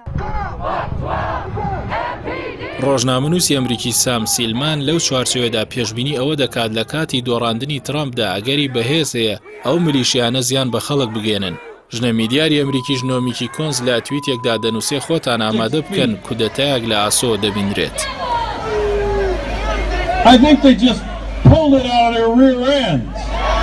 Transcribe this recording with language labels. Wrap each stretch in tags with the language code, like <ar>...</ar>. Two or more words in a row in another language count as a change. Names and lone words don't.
<ckb>ڕۆژنامەنووسی ئەمریکی سام سیلمان لەو چوارچێوەدا پێشبینی ئەوە دەکات لە کاتی دۆڕاندنی ترامپدا ئەگەری بەهێز هەیە ئەو میلیشیانە زیان بە خەڵک بگێنن. ژنە میدیاری ئەمریکیش نۆمیکی کۆنز لە تویتێکدا دەنووسێ خۆتان ئامادە بکەن کودەتایەک لە ئاسۆ دەبینرێت.</ckb> <en>I think they just pulled it out of their rear ends.</en>